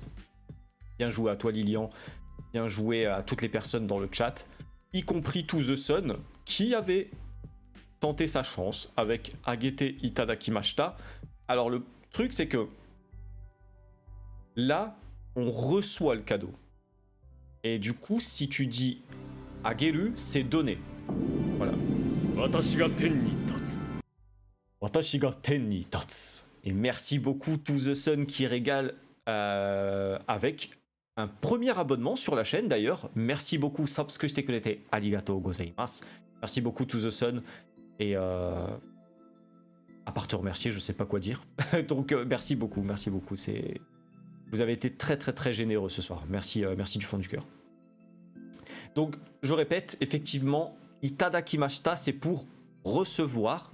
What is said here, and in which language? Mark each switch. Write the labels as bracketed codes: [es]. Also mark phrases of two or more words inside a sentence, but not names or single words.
[fr] Bien joué à toi Lilian. Bien joué à toutes les personnes dans le chat, y compris To The Sun, qui avait tenté sa chance avec [ja] あげていただきました. [fr] Alors le truc c'est que là, on reçoit le cadeau. Et du coup, si tu dis Ageru, c'est donné. Voilà. [ja] 私が天に立つ. [fr] Et merci beaucoup To The Sun qui régale avec un premier abonnement sur la chaîne d'ailleurs. Merci beaucoup, [ja] Subscribeしてくれてありがとうございます. [fr] Merci beaucoup To The Sun. Et à part te remercier, je sais pas quoi dire. Donc merci beaucoup, merci beaucoup. Vous avez été très très très généreux ce soir. Merci, merci du fond du cœur. Donc je répète, effectivement, Itadakimashita c'est pour recevoir.